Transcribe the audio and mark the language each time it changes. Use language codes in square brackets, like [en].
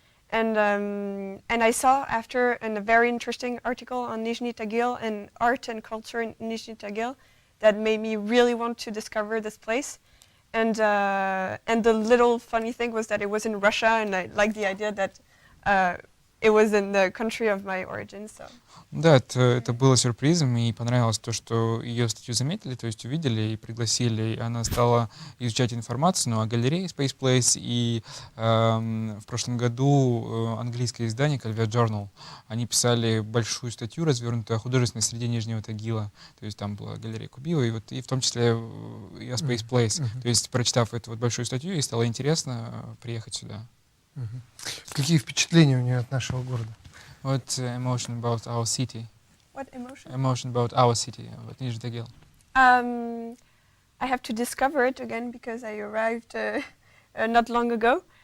[en] And I saw after a very interesting article on Nizhny Tagil and art and culture in Nizhny Tagil that made me really want to discover this place. And the little funny thing was that it was in Russia, and I liked the idea that it was in the country of my origin. So. [ru] Да, это было сюрпризом, и понравилось то, что ее статью заметили, то есть увидели и пригласили, и она стала изучать информацию, ну, о галерее Space Place, и в прошлом году английское издание Calvert Journal, они писали большую статью, развернутую о художественной среде Нижнего Тагила, то есть там была галерея Кубива, и, вот, и в том числе и о Space Place, то есть прочитав эту вот большую статью, ей стало интересно приехать сюда. Какие впечатления у нее от нашего города? [en] What emotion about our city? What emotion? Emotion about our city, about Nizhny Tagil. I have to discover it again because I arrived not long ago.